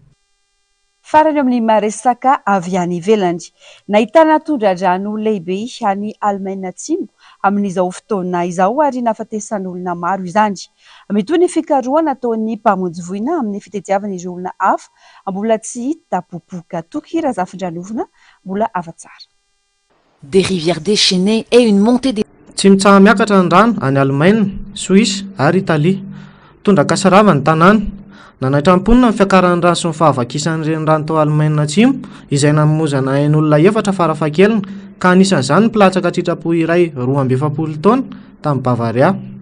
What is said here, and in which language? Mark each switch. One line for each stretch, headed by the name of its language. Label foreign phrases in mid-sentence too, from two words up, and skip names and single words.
Malagasy: Farany amin'ny maresaka avy any ivelany nahitana tondra-drano lehibe any Allemagne Atsimo amin'izao fotoana izao ary nahafatesan'olona maro izany. Mitoy ny fikarohana ataon'ny mpamonjy voina amin'ny fitadiavana ireo olona hafa mbola tsy hita popoka tokira zafindranovina mbola afa-tsara.
French: Des rivières déchaînées et une montée des
Malagasy: tsy mitsaha miakatra ny rano any Allemagne, Suisse ary Italie. Tondra kasarava ny tanàna. Nanatram-ponina ny fiakaran'ny rano sy ny fahavakisan'ireny rano tao Allemagne Atsimo izay namozana ain'olona 4 farafahakeliny ka anisan'izany ny mpilatsaka tritrapo iray 270 taona tamin'ny Bavaria.